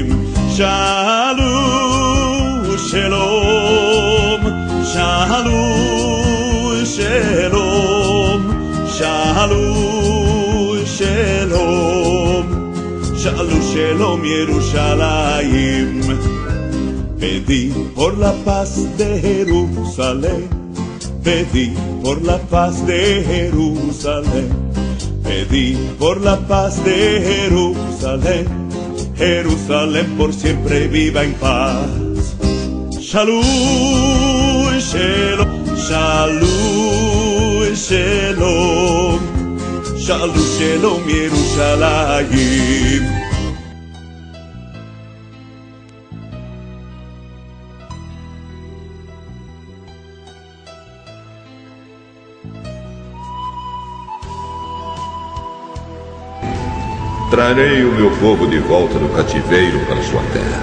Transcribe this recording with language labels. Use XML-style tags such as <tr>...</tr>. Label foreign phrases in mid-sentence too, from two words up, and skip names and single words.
<he>שאלו שלום. שאלו שלום. שאלו שלום. שאלו שלום ירושלים.</he> <es>Pedí por la paz de Jerusalén, pedí por la paz de Jerusalén, pedí por la paz de Jerusalén, Jerusalén por siempre viva en paz.</es> <he>שלום שלום שלום שלום שלום שלום ירושלים.</he> <pt>Trarei o meu povo de volta do cativeiro para sua terra.</pt>